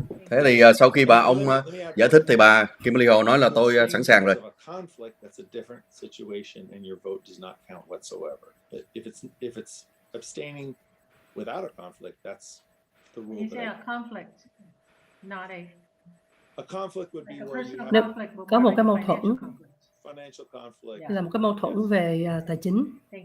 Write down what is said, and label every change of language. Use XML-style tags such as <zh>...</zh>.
<vi>Thế thì sau khi ông giải thích thì bà Kimberly Hồ nói là tôi sẵn sàng rồi.</vi> <en>That's a different situation, and your vote does not count whatsoever. But if it's abstaining without a conflict, that's the rule. You say a conflict, not a conflict would be where you have</en> <vi>có một cái mâu thuẫn,</vi> <en>financial conflict.</en> <vi>Là một cái mâu thuẫn về tài chính.</vi>